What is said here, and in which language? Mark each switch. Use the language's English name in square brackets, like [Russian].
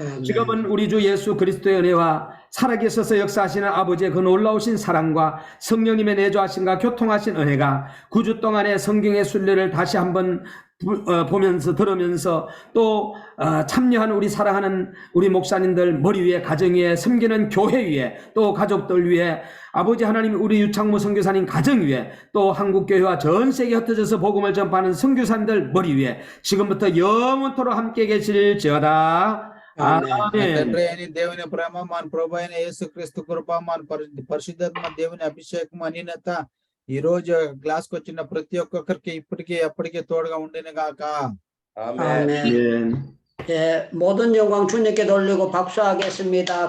[Korean] 지금은 우리 주 예수 그리스도의 은혜와 살아계셔서 역사하시는 아버지의 그 놀라우신 사랑과 성령님의 내조하심과 교통하신 은혜가 9주 동안의 성경의 순례를 다시 한번 보면서 들으면서 또 참여한 우리 사랑하는 우리 목사님들 머리 위에 가정 위에 섬기는 교회 위에 또 가족들 위에 아버지 하나님 우리 유창무 선교사님 가정 위에 또 한국교회와 전 세계에 흩어져서 복음을 전파하는 선교사님들 머리 위에 지금부터 영원토록 함께 계실지어다. [Telugu] తండ్రి అయిన దేవుని ప్రేమ మన ప్రభు అయిన యేసుక్రీస్తు కృప మన పరిశుద్ధాత్మ దేవుని అభిషేకం అనినత ఈ రోజు క్లాస్ కు వచ్చిన ప్రతి ఒక్కరికి ఇప్పటికీ ఎప్పటికీ తోడుగా ఉండిన గాక. [Korean] 아멘. 예, 모든 영광 주님께 돌리고 박수하겠습니다.